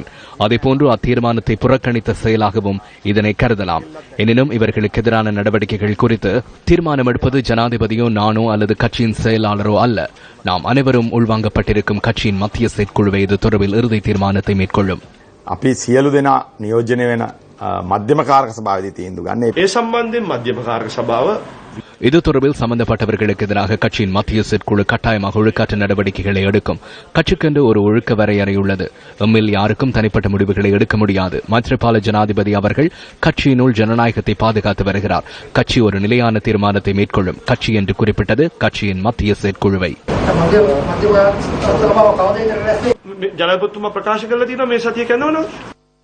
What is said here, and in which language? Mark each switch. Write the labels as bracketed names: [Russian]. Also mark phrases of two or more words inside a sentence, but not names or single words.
[Tamil] அதேபோன்று அத்தீர்மானத்தை புறக்கணித்த செயலாகவும் இதனை கருதலாம். எனினும் இவர்களுக்கு எதிரான நடவடிக்கைகள் குறித்து தீர்மானம் எடுப்பது ஜனாதிபதியோ நானோ அல்லது கட்சியின் செயலாளரோ அல்ல. நாம் அனைவரும் உள்வாங்கப்பட்டிருக்கும் கட்சியின் மத்திய செயற்குழுவை இது தொடர்பில் இறுதி தீர்மானத்தை மேற்கொள்ளும். [Sinhala] අපි සියලු දෙනා නියෝජනය වෙන මධ්‍යම කාරක සභාවේදී තීන්දුව ගන්න. ඒ සම්බන්ධයෙන් මධ්‍යම කාරක සභාව [Tamil] இது தொடர்பில் சம்பந்தப்பட்டவர்களுக்கு எதிராக கட்சியின் மத்திய செயற்குழு கட்டாயமாக ஒழுக்காற்று நடவடிக்கைகளை எடுக்கும். கட்சிக்கென்று ஒரு ஒழுக்க வரையறை உள்ளது. எம்மில் யாருக்கும் தனிப்பட்ட முடிவுகளை எடுக்க முடியாது. மைத்ரிபால ஜனாதிபதி அவர்கள் கட்சியினுள் ஜனநாயகத்தை பாதுகாத்து வருகிறார். கட்சி ஒரு நிலையான தீர்மானத்தை மேற்கொள்ளும். கட்சி என்று குறிப்பிட்டது கட்சியின் மத்திய செயற்குழுவை. [Sinhala] ජනාධිපතිතුමා ප්‍රකාශ කළා තියෙනවා මේ සතිය කැඳවනවා.